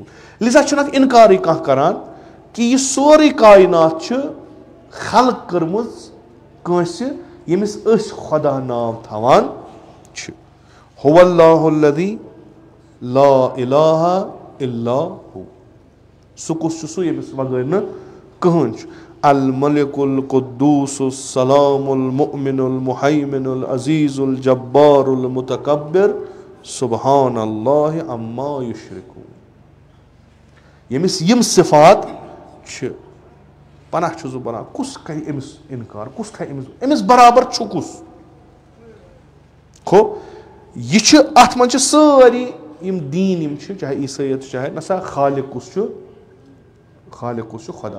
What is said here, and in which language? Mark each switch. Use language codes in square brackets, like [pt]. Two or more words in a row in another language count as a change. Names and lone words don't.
[ks] لِذا چھُنہٕ اَتھ اِنکارٕے کانٛہہ کَران کہِ یہِ سورُے کاینات چھُ خلق کٔرمٕژ کٲنٛسہِ ییٚمِس أسۍ خۄدا ناو تھاوان چھِ. [ar] هو اللہ الذی لا الہ الا ہو. [ks] سُہ کُس چھُ سُہ ییٚمِس بغٲر نہٕ کٕہٕنۍ چھُ. [ar] الملک القدوس السلام المؤمن المہیمن العزیز الجبار المتکبر سبحان اللہ عما یشرکون. [ks] ییٚمِس یِم صفات چھِ, پناہ چھُس بہٕ بَران کُس کَرِ أمِس اِنکار, کُس کھَے أمِس برابر چھُ کُس. گوٚو یہِ چھُ اَتھ منٛز چھِ سٲری یِم دیٖن یِم چھِ, چاہے عیٖسٲیت چھِ چاہے نسا خالق کُس چھُ, خالق کُس چھُ خۄدا.